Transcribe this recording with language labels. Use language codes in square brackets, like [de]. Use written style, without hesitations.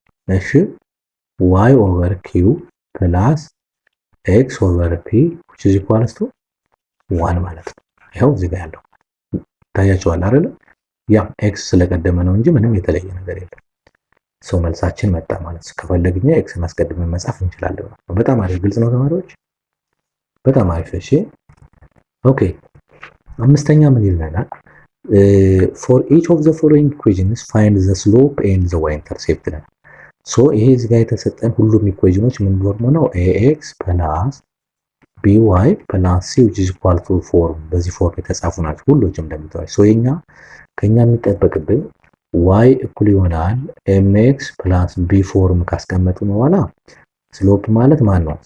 [am] እሺ y ኦቨር ኪው ፕላስ x ኦቨር p which is equals to 1 ማለት ነው። ይሄው እዚህ ጋር ያለው ታያችኋል አይደለ? ያ x ስለቀደመ ነው እንጂ ምንም የተለየ ነገር የለም። ሶ መልሳችን መጣ ማለት ነው። ከፈለግኛ x ማስቀድመን መጻፍ እንችላለን። በጣም አሪፍ። ግልጽ ነው ተማሪዎች? በጣም አሪፍ። እሺ ኦኬ አምስተኛ ምን ይለናል? [en] for each of the following equations find the slope and the y intercept [am] ነው። ሶ ይሄ እዚህ ጋር የተሰጠን ሁሉም ኢኩዌሽኖች ምን ፎርም ነው? ax plus by plus c which is equal to 4 በዚህ ፎርም የተጻፉ ናቸው ሁሉም እንደምታዩት። ሶ ከኛ የሚጠበቅብን y እኩል ይሆናል mx plus b ፎርም ካስቀመጥን በኋላ ስሎፕ ማለት ማን ነው?